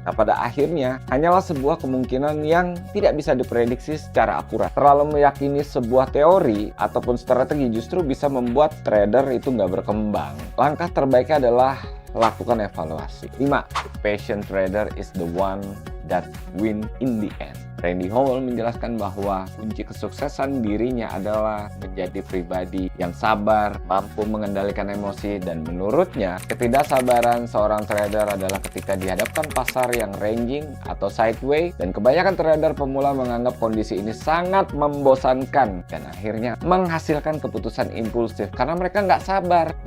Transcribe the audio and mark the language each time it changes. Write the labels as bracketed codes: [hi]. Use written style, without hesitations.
[id] Nah, pada akhirnya hanyalah sebuah kemungkinan yang tidak bisa diprediksi secara akurat. Terlalu meyakini sebuah teori ataupun strategi justru bisa membuat trader itu nggak berkembang. Langkah terbaiknya adalah lakukan evaluasi. 5. [en] Patient trader is the one that win in the end. [id] Randy Howell menjelaskan bahwa kunci kesuksesan dirinya adalah menjadi pribadi yang sabar, mampu mengendalikan emosi, dan menurutnya ketidaksabaran seorang trader adalah ketika dihadapkan pasar yang ranging atau sideways, dan kebanyakan trader pemula menganggap kondisi ini sangat membosankan dan akhirnya menghasilkan keputusan impulsif karena mereka nggak sabar.